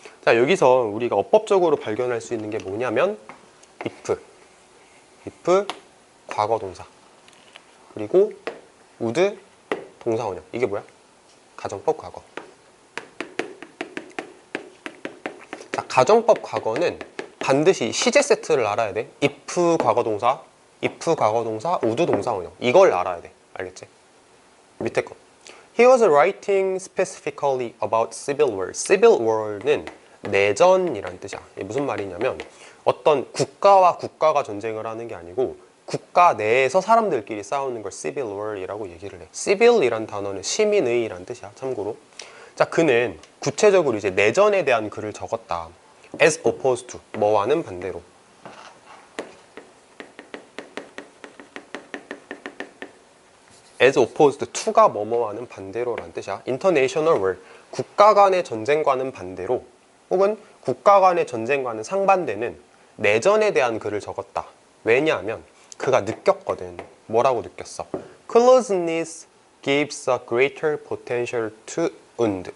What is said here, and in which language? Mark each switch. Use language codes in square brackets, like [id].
[ko] 자, 여기서 우리가 어법적으로 발견할 수 있는 게 뭐냐면 if 과거 동사, 그리고 would 동사 원형. 이게 뭐야? 가정법 과거. 자, 가정법 과거는 반드시 시제 세트를 알아야 돼. if 과거 동사, would 동사 원형. 이걸 알아야 돼. 알겠지? 밑에 거. [en] He was writing specifically about civil war. [ko] civil war는 내전이라는 뜻이야. 이게 무슨 말이냐면 어떤 국가와 국가가 전쟁을 하는 게 아니고 국가 내에서 사람들끼리 싸우는 걸 civil war이라고 얘기를 해. civil이란 단어는 시민의라는 뜻이야. 참고로. 자, 그는 구체적으로 이제 내전에 대한 글을 적었다. [en] as opposed to, [ko] 뭐와는 반대로. as opposed to가 뭐뭐와는 반대로라는 뜻이야. international war, 국가 간의 전쟁과는 반대로, 혹은 국가 간의 전쟁과는 상반되는 내전에 대한 글을 적었다. 왜냐하면 그가 느꼈거든. 뭐라고 느꼈어? [en] Closeness gives a greater potential to wound.